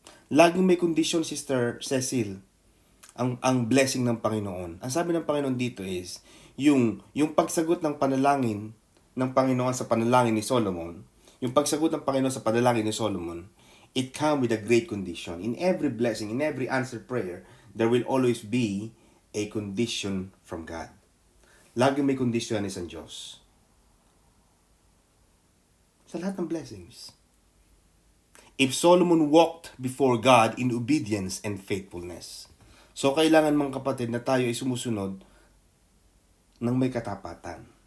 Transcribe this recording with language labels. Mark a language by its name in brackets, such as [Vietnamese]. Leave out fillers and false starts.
[Filipino] Laging may condition, Sister Cecil, ang blessing ng Panginoon. Ang sabi ng Panginoon dito is, yung pagsagot ng panalangin ng Panginoon sa panalangin ni Solomon, yung pagsagot ng Panginoon sa panalangin ni Solomon, [English] it comes with a great condition. In every blessing, in every answered prayer, there will always be a condition from God. [Filipino] Laging may condition ang Diyos. Sa lahat ng blessings. [English] If Solomon walked before God in obedience and faithfulness. [Filipino] So, kailangan mga kapatid na tayo ay sumusunod ng may katapatan.